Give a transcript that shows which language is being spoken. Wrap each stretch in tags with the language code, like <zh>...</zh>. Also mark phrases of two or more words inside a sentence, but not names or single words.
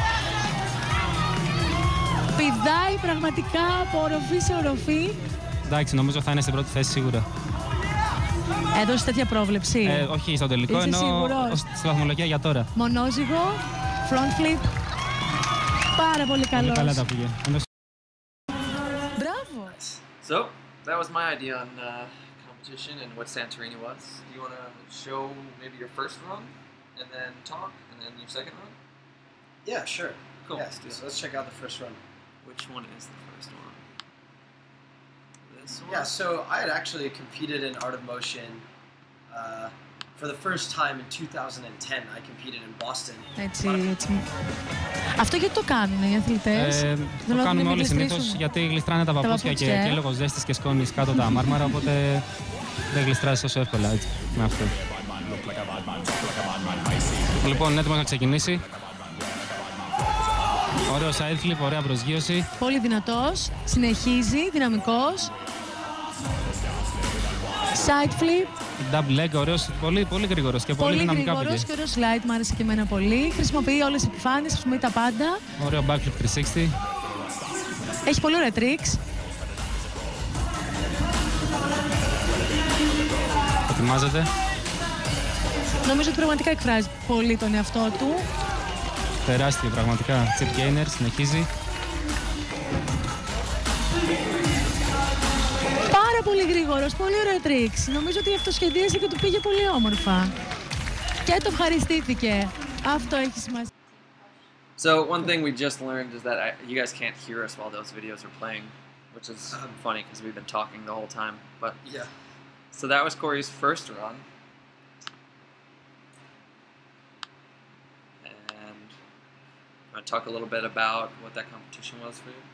<el>Πηδάει πραγματικά από οροφή σε οροφή. Εντάξει, νομίζω θα είναι στην πρώτη θέση σίγουρα. Έδωσε τέτοια πρόβλεψη. Όχι στο τελικό, Είσαι ενώ σίγουρος? στη βαθμολογία για τώρα. Μονόζυγο,</el> <en>front flip.</en> <el>Πάρα πολύ καλός. Πολύ καλά τα πήγε. Μπράβο.</el> <en>So that was my idea on competition and what Santorini was. Do you want to show maybe your first run and then talk, and then your second run? Yeah, sure. Cool. Yes, so let's check out the first run. Which one is the first one? This one? Yeah, so I had actually competed in Art of Motion for the first time in 2010. I competed in Boston.</en> <el>Έτσι. Αυτό γιατί το κάνουν οι αθλητές? Το κάνουμε όλοι συνήθως γιατί γλιστράνε τα παπούτσια και λόγω ζέστης και σκόνης κάτω τα μάρμαρα, οπότε δεν γλιστράζει τόσο εύκολα έτσι, με αυτό. Λοιπόν, έτοιμος να ξεκινήσει. Ωραίο</el> <en>side flip,</en> <el>ωραία προσγείωση. Πολύ δυνατός, συνεχίζει, δυναμικός.</el> <en>Side flip. Double leg,</en> <el>ωραίος, πολύ γρήγορος και πολύ δυναμικά πήγε. Πολύ γρήγορος και ωραίο slide, μου άρεσε και εμένα πολύ. Χρησιμοποιεί όλες τις επιφάνειες, χρησιμοποιεί τα πάντα. Ωραίο backflip 360. Έχει πολύ ωραία tricks. Ετοιμάζεται. Νομίζω ότι πραγματικά εκφράζει πολύ τον εαυτό του. Τεράστιο πραγματικά.</el> <en>Chip gainer,</en> <el>συνεχίζει. Πάρα πολύ γρήγορος, πολύ ωραία tricks. Νομίζω ότι αυτοσχεδίασε και του πήγε πολύ όμορφα. Και το ευχαριστήθηκε. Αυτό έχει σημασία.</el> <en>So one thing we just learned is that you guys can't hear us while those videos are playing, which is funny because we've been talking the whole time. But Yeah. so that was Cory's first run. And I want to talk a little bit about what that competition was for you.</en>